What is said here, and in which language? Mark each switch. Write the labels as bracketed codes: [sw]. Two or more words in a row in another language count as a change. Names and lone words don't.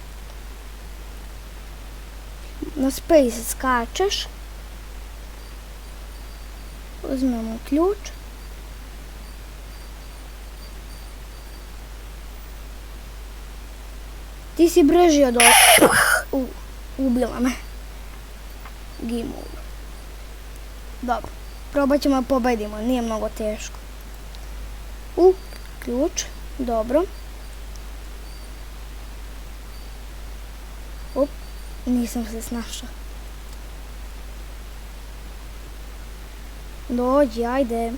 [sr] Na space skačeš. Uzmemo ključ. Ti si brži od ovog. Ubila me. [en] Game over. [sr] Dobro. Probat ćemo da pobedimo, nije mnogo teško. Ključ. Dobro. Nisam se snašla. Dođi, ajde.